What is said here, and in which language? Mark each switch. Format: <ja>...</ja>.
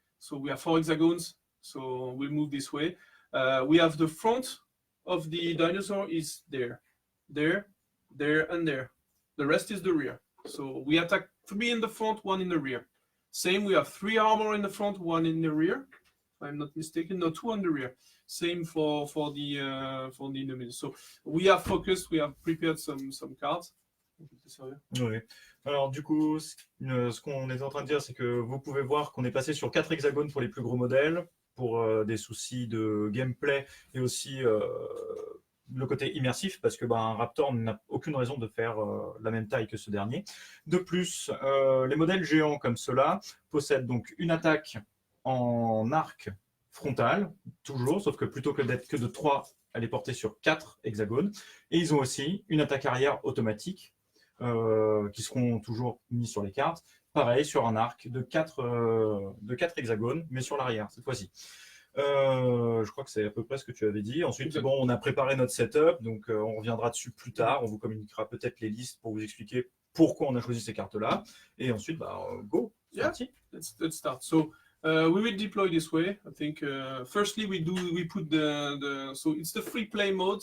<en>So we have 4 hexagons. So we'll move this way. We have the front of the dinosaur is there, and there. The rest is the rear. So we attack 3 in the front, 1 in the rear. Same, we have 3 armor in the front, 1 in the rear. If I'm not mistaken, no, 2 on the rear. Same for the Indominus. So we are focused. We have prepared some cards.</en> <fr>Oui. Alors du coup, ce qu'on est en train de dire, c'est que vous pouvez voir qu'on est passé sur 4 hexagones pour les plus gros modèles, pour des soucis de gameplay et aussi le côté immersif, parce que un Raptor n'a aucune raison de faire la même taille que ce dernier. De plus, les modèles géants comme ceux-là possèdent donc une attaque en arc frontal, toujours, sauf que plutôt que d'être que de 3, elle est portée sur 4 hexagones. Et ils ont aussi une attaque arrière automatique, qui seront toujours mis sur les cartes, pareil, sur un arc de 4 hexagones, mais sur l'arrière, cette fois-ci. Je crois que c'est à peu près ce que tu avais dit. Ensuite, bon, on a préparé notre setup, donc on reviendra dessus plus tard. On vous communiquera peut-être les listes pour vous expliquer pourquoi on a choisi ces cartes-là. Et ensuite, go.</fr> <en>Yeah, let's start. So we will deploy this way. I think firstly we put so it's the free play mode.</en>